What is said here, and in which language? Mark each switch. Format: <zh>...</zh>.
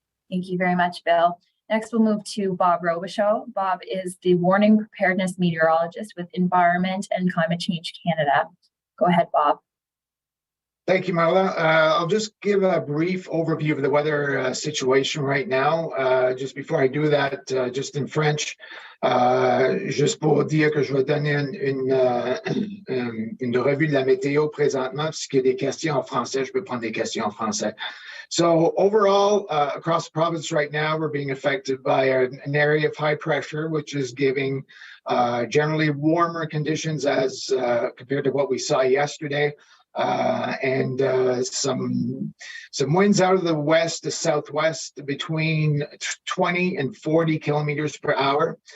<en>Thank you very much, Bill. Next, we'll move to Bob Robichaud. Bob is the Warning Preparedness Meteorologist with Environment and Climate Change Canada. Go ahead, Bob. Thank you, Marla. I'll just give a brief overview of the weather situation right now. Just before I do that, just in French,</en> <fr>juste pour dire que je vais donner une revue de la météo présentement. Puisqu'il y a des questions en français, je peux prendre des questions en français.</fr> <en>So overall, across the province right now, we're being affected by an area of high pressure, which is giving generally warmer conditions as compared to what we saw yesterday. And some winds out of the west to southwest between 20 and 40 kilometers per hour.</en>